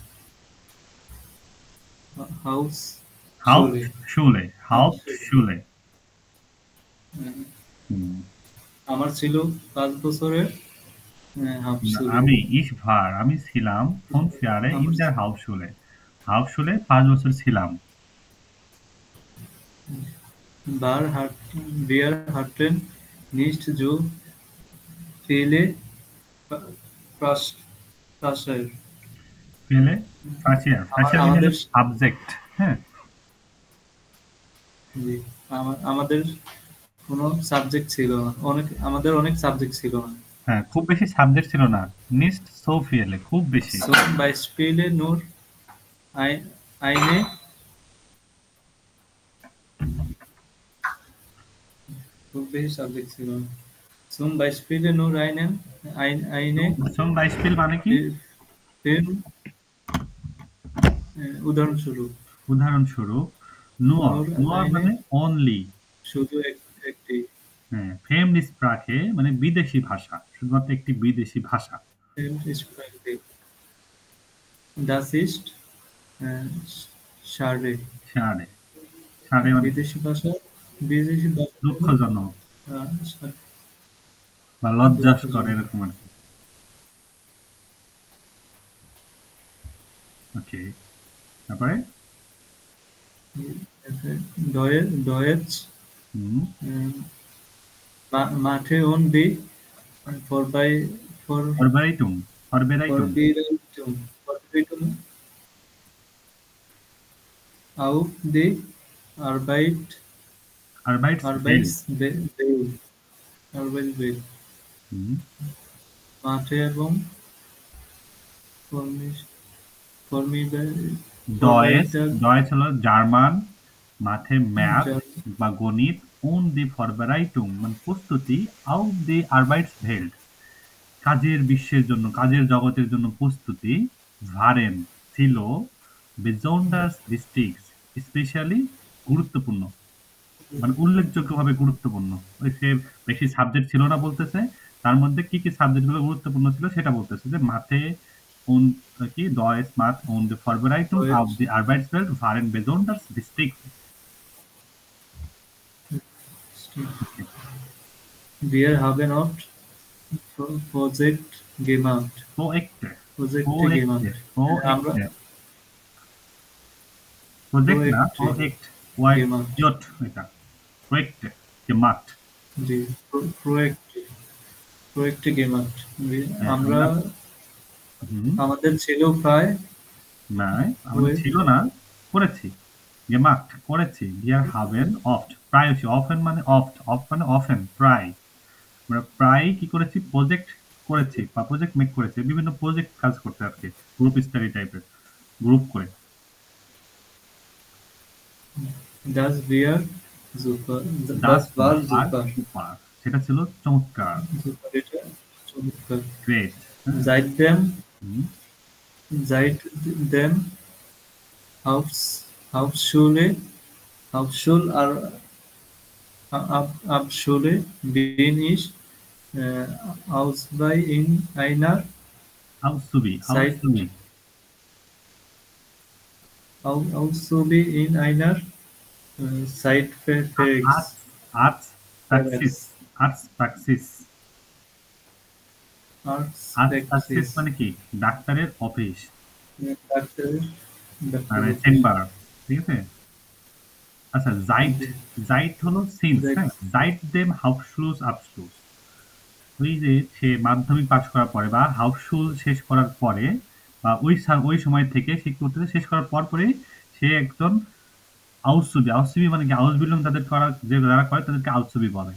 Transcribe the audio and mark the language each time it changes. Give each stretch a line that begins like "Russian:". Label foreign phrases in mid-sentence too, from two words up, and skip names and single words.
Bangla: Hauptschule আমার ছিল 5 বছরের আমি ছিলাম 5
German: Jahre in der Hauptschule
Bangla: 5 বছর ছিলাম।
German: Wir hatten nicht so viele Fächer
Bangla: আমাদের সাবজেক্ট। হ্যাঁ আমাদের কোনো সাবজেক্ট ছিল না, আমাদের অনেক সাবজেক্ট ছিল না। হ্যাঁ খুব বেশি সাবজেক্ট ছিল না।
German: nicht so viele
Bangla: খুব বেশি।
German: Zum Beispiel nur eine
Bangla: খুব বেশি সাবজেক্ট ছিল না।
German: Zum Beispiel nur eine zum Beispiel
Bangla: মানে কি? উদাহরণস্বরূপ nur মানে only শুধু একটি। হ্যাঁ
German: fremde Sprache
Bangla: মানে বিদেশি ভাষা, শুধুমাত্র একটি বিদেশি ভাষা।
German: Das ist schade
Bangla: মানে বিদেশি ভাষা দুঃখজনক বা লজ্জাস্কর এরকম আর কি। ওকে তারপরে
German: Deutsch Mathe und die Vorbereitung auf die Arbeit Arbeits
Bangla: আরবাইটস বেল, আরবাইটস বেল, মাঠে এবং ডয়েস হলো জার্মান, মাঠে ম্যাথ বা গণিত,
German: und die Vorbereitung
Bangla: মানে প্রস্তুতি,
German: auf die Arbeitswelt
Bangla: কাজের বিশ্বের জন্য, কাজের জগতের জন্য প্রস্তুতি, waren ছিল,
German: besonders wichtig
Bangla: স্পেশালি গুরুত্বপূর্ণ, মানে উল্লেখযোগ্যভাবে গুরুত্বপূর্ণ। ওই সে বেশি সাবজেক্ট ছিল না বলতেছে, তার মধ্যে কি কি সাবজেক্টগুলো গুরুত্বপূর্ণ ছিল সেটা বলতেছে, যে মাথে কি
German: Deutsch, Math und die Vorbereitung auf die Arbeitswelt waren besonders wichtig. Wir haben oft Projekt gemacht. Projekte
Bangla: আমরা প্রজেক্ট না,
German: Projekt
Bangla: প্রজেক্ট এটা
German: Projekte gemacht.
Bangla: জি, প্রজেক্ট gemacht. আমরা আমাদের ছিল প্রায় না, আমাদের ছিল না, করেছি। gemacht করেছি।
German: wir haben oft
Bangla: প্রায়শই, often মানে oft মানে often প্রায়, আমরা প্রায় কি করেছি, প্রজেক্ট করেছি বা প্রজেক্ট মেক করেছি, বিভিন্ন প্রজেক্ট কাজ করতে আজকে, গ্রুপ স্টাডি টাইপের, গ্রুপ করে।
German: das war super.
Bangla: সেটা ছিল চমৎকার, চমৎকার। গ্রেট।
German: seitdem Hauptschule bin ich Ausbildung in einer
Bangla: Arztpraxis মানে কি, ডাক্তারের অফিস, মানে চেম্বার, ঠিক আছে। আচ্ছা, জাইট হলো সিন্স, হ্যাঁ,
German: seitdem Hauptschulabschluss,
Bangla: ওই যে সে মাধ্যমিক পাশ করার পরে বা হাউসস্কুল শেষ করার পরে বা ওই সময় থেকে শিক্ষা শেষ করার পরে সে একজন আউসুবি মানে কি, আউসবিল্ডিং তাদের করা, যে যারা করে তাদেরকে আউসুবি বলে।